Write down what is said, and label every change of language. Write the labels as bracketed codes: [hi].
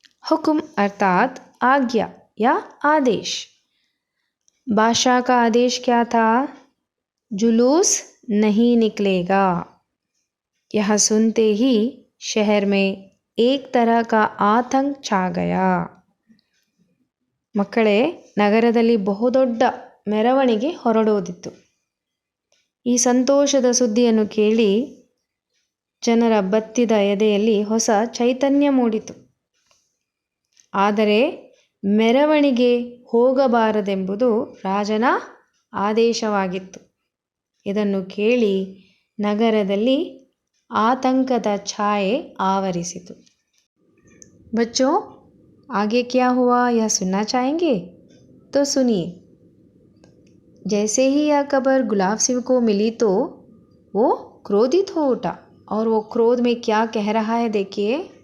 [hi] हुक्म अर्थात आज्ञा या आदेश। बादशाह का आदेश क्या था? जुलूस नहीं निकलेगा। यह सुनते ही शहर में एक तरह का आतंक छा गया। [kn] ಮಕ್ಕಳೇ, ನಗರದಲ್ಲಿ ಬಹುದೊಡ್ಡ ಮೆರವಣಿಗೆ ಹೊರಡೋದಿತ್ತು. ಈ ಸಂತೋಷದ ಸುದ್ದಿಯನ್ನು ಕೇಳಿ ಜನರ ಬತ್ತಿದ ಎದೆಯಲ್ಲಿ ಹೊಸ ಚೈತನ್ಯ ಮೂಡಿತು. ಆದರೆ ಮೆರವಣಿಗೆ ಹೋಗಬಾರದೆಂಬುದು ರಾಜನ ಆದೇಶವಾಗಿತ್ತು. ಇದನ್ನು ಕೇಳಿ ನಗರದಲ್ಲಿ आतंकದ ಛಾಯೆ ಆವರಿಸಿತು। [hi] बच्चों, आगे क्या हुआ यह सुनना चाहेंगे? तो सुनिए। जैसे ही यह खबर गुलाब सिंह को मिली तो वो क्रोधित हो उठा और वो क्रोध में क्या कह रहा है देखिए।